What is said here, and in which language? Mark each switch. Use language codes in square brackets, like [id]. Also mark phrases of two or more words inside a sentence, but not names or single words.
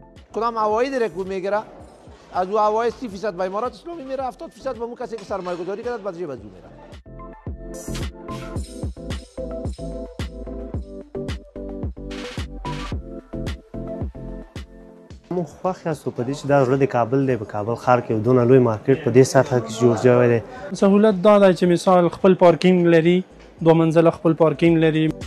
[fa] کدام عواید را که میگیره از او عواید 30% به امارات اسلامی میره، 70% به اون کسی که سرمایه گذاری کرد بعد جیب از او میره. [ps] مو خوښ یاستو په دې چې دا زړه د کابل دی، په کابل ښار کې دونه لوی مارکیټ په دې سطحه کې جوړ شوی دی. سهولت دا دی چې مثال خپل پارکینګ لري، 2 منزله خپل پارکینګ لري.